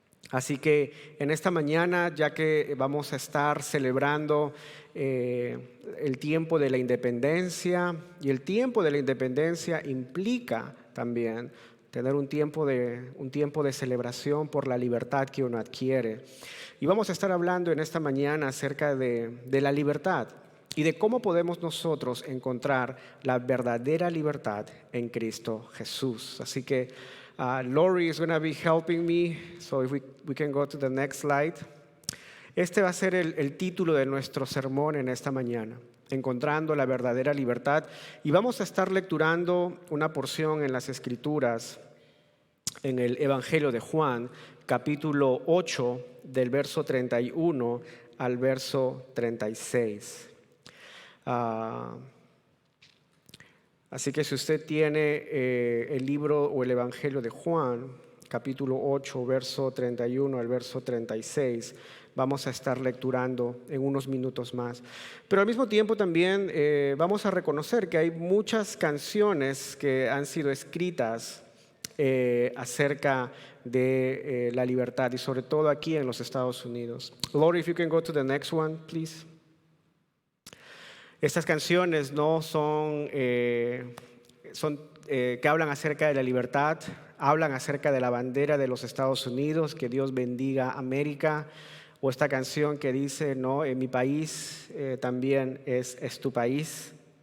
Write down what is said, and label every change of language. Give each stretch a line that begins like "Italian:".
Spanish: Así que en esta mañana, ya que vamos a estar celebrando el tiempo de la independencia, y el tiempo de la independencia implica también tener un tiempo de celebración por la libertad que uno adquiere. Y vamos a estar hablando en esta mañana acerca de la libertad y de cómo podemos nosotros encontrar la verdadera libertad en Cristo Jesús. Así que
English: Lori is going to be helping me, so if we can go to the next slide.
Spanish: Este va a ser el título de nuestro sermón en esta mañana, encontrando la verdadera libertad. Y vamos a estar lecturando una porción en las Escrituras, en el Evangelio de Juan, capítulo 8, del verso 31 al verso 36. Así que si usted tiene el libro o el Evangelio de Juan, capítulo 8, verso 31 al verso 36, vamos a estar lecturando en unos minutos más. Pero al mismo tiempo también vamos a reconocer que hay muchas canciones que han sido escritas acerca de la libertad y sobre todo aquí en los Estados Unidos.
English: Lord, if you can go to the next one, please.
Spanish: Estas canciones no son que hablan acerca de la libertad, hablan acerca de la bandera de los Estados Unidos, que Dios bendiga América, o esta canción que dice, no, en mi país también es tu país.